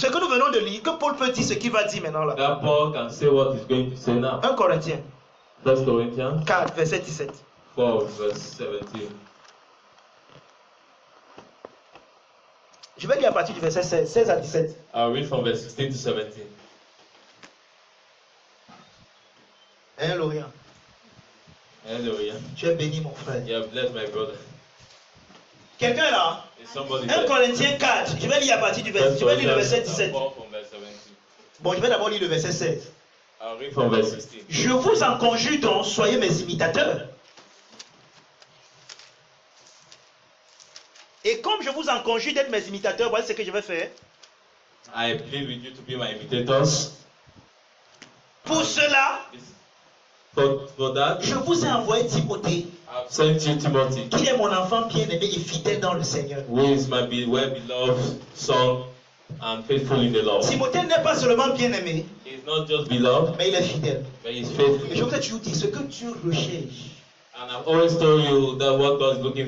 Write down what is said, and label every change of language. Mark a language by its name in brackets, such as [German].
[French] ce que nous venons de lire, que Paul peut dire ce qu'il va dire maintenant là. [English] that Paul can say what he's going to say now. [French] 1 Corinthiens [English] 1 Corinthians [French] 4, verset 17. [English] 4, verse 17. [French] Je vais lire à partir du verset 16 à 17. [English] I'll read from verse 16 to 17. [French] Hein, Lorient? [English] Hallelujah. [French] Tu es béni, mon frère. [English] You have blessed my brother. [French] Quelqu'un est là? [English] Is somebody [French] 1 [English] there? [French] Corinthiens 4. Je vais lire à partir du verset. Je vais lire le verset 17. [English] 4 from verse 17. [French] Bon, je vais d'abord lire le verset 16. [English] I'll read from verse 16. [French] Je vous en conjure donc, soyez mes imitateurs. Et comme je vous en conjure d'être mes imitateurs, voici ce que je vais faire. [English] I plead with you to be my imitators. [French] Pour cela, [English] For that, [French] je vous ai envoyé Timothée, [English] I've sent you Timothy, [French] qui est mon enfant bien-aimé et fidèle dans le Seigneur. [English] who is my well-beloved son and faithful in the Lord. [French] Timothée n'est pas seulement bien-aimé, [English] He's not just beloved, [French] mais il est fidèle. [English] but he's [French] Et [English] faithful. [French] je vous ai toujours dit, ce que Dieu recherche, [English] And I've always told you that what God is looking